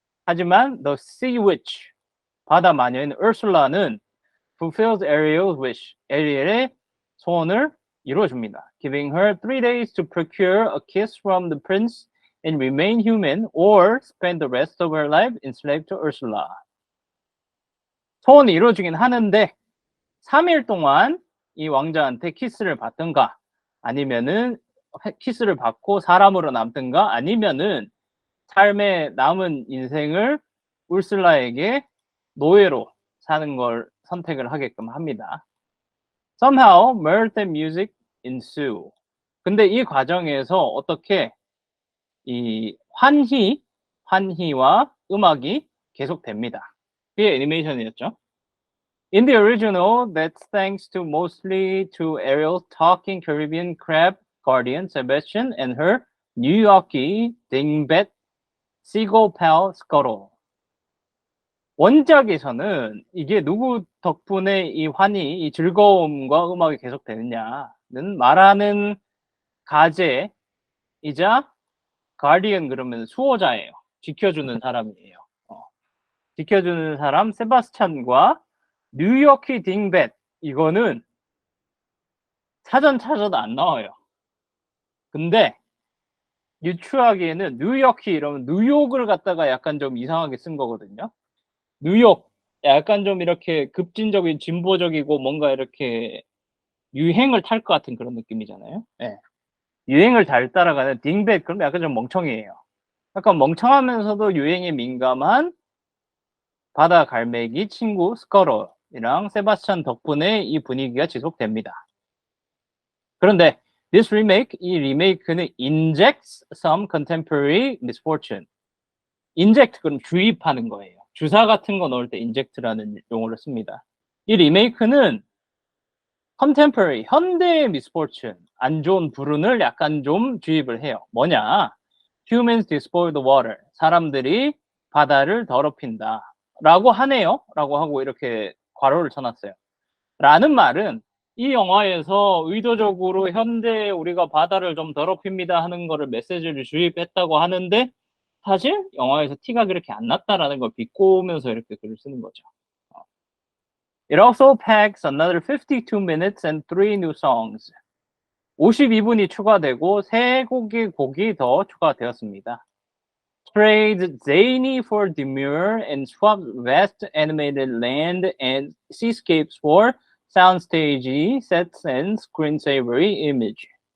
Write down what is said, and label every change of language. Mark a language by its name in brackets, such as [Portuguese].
[English] 하지만 the sea witch [Korean] 바다 마녀인 우르슬라는 [English] fulfills Ariel's wish. [Korean] 에리엘의 소원을 이루어줍니다. [English] Giving her 3 days to procure a kiss from the prince and remain human or spend the rest of her life enslaved to Ursula. [Korean] 소원을 이루어주긴 하는데 3일 동안 이 왕자한테 키스를 받든가 아니면은 키스를 받고 사람으로 남든가 아니면은 삶의 남은 인생을 울슬라에게 노예로 사는 걸 선택을 하게끔 합니다. [English] Somehow mirth and music ensue. [Korean] 근데 이 과정에서 어떻게 이 환희와 음악이 계속됩니다. 그게 애니메이션이었죠. [English] In the original, that's thanks to mostly to Ariel's talking Caribbean crab guardian Sebastian and her New Yorkie dingbat seagull pal Scuttle. [Korean] 원작에서는 이게 누구 덕분에 이 환희, 이 즐거움과 음악이 계속되느냐는 말하는 가제이자 가디언 그러면 수호자예요. 지켜주는 사람이에요. 지켜주는 사람 세바스찬과 뉴요키 딩벳 이거는 사전 찾아도 안 나와요. 근데 유추하기에는 뉴요키 이러면 뉴욕을 갖다가 약간 좀 이상하게 쓴 거거든요. 뉴욕 약간 좀 이렇게 급진적인 진보적이고 뭔가 이렇게 유행을 탈 것 같은 그런 느낌이잖아요. 네. 유행을 잘 따라가는 딩벳 그럼 약간 좀 멍청이에요. 약간 멍청하면서도 유행에 민감한 바다 갈매기 친구 스커러이랑 세바스찬 덕분에 이 분위기가 지속됩니다. [English] 그런데 this remake, [Korean] 이 리메이크는 [English] injects some contemporary misfortune. [Korean] inject 그럼 주입하는 거예요. 주사 같은 거 넣을 때 inject라는 용어를 씁니다. 이 리메이크는 contemporary, 현대의 misfortune, 안 좋은 불운을 약간 좀 주입을 해요. 뭐냐? [English] Humans despoil the water. [Korean] 사람들이 바다를 더럽힌다. 라고 하네요. 라고 하고 이렇게 괄호를 쳐놨어요. 라는 말은 이 영화에서 의도적으로 현대에 우리가 바다를 좀 더럽힙니다 하는 거를 메시지를 주입했다고 하는데 사실 영화에서 티가 그렇게 안 났다라는 걸 비꼬면서 이렇게 글을 쓰는 거죠. [English] It also packs another 52 minutes and 3 new songs. [Korean] 52분이 추가되고 3곡이 더 추가되었습니다. [English] Trade zany for demure and swap vast animated land and seascapes for soundstage sets and screensavery image.